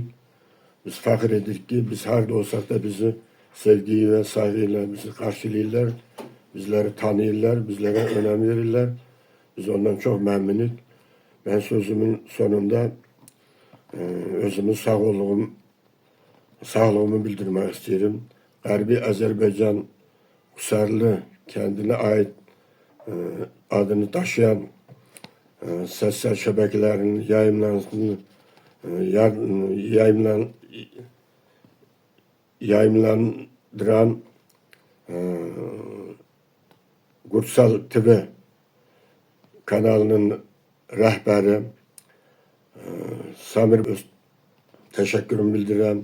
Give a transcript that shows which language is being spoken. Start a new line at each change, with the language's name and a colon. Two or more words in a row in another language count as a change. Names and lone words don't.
Azerbaijani: Biz fəxr edirik ki, biz harda olsaq da bizi sevgi və saygı ilə bizi qarşılayırlar. Bizləri tanıyırlar, bizlərə önəm verirlər. Biz ondan çox məmnunuk. Mən sözümün sonunda özümün sağlığımı bildirmək istəyirəm. Qərbi Azərbaycan Usarlı,
Turkish: kendine ait adını taşıyan sosyal şebekelerin yayımlandıran Kutsal TV kanalının rehberi Samir Öz teşekkürümü bildirəm.